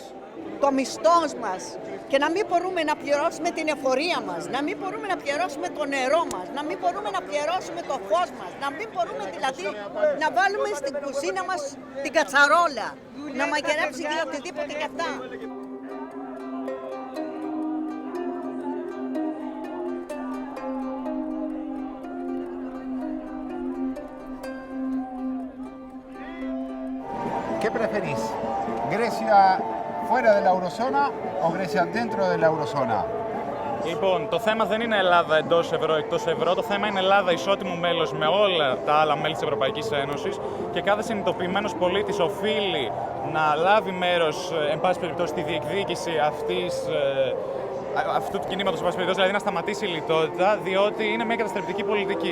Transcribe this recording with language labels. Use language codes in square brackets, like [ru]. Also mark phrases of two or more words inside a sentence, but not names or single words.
[el] Το μισθός μας και να μην μπορούμε να πληρώσουμε την εφορία μας, να μην μπορούμε να πληρώσουμε το νερό μας, να μην μπορούμε να πληρώσουμε το φως μας, να μην μπορούμε δηλαδή να βάλουμε στην κουζίνα μας την κατσαρόλα, να μαγειρέψει και οτιδήποτε κι αυτά. [es] ¿Qué preferís? ¿Grecia fuera de la eurozona o Grecia dentro de la eurozona? [el] Λοιπόν, το θέμα δεν είναι Ελλάδα εντός ευρώ, εκτός ευρώ. Το θέμα είναι Ελλάδα ισότιμο μέλος με όλα τα άλλα μέλη της Ευρωπαϊκής Ένωσης και κάθε συνειδητοποιημένος πολίτης οφείλει να λάβει μέρος, εν πάση περιπτώσει, στη διεκδίκηση αυτής αυτού του κινήματος, δηλαδή να σταματήσει η λιτότητα, διότι είναι μια καταστρεπτική πολιτική.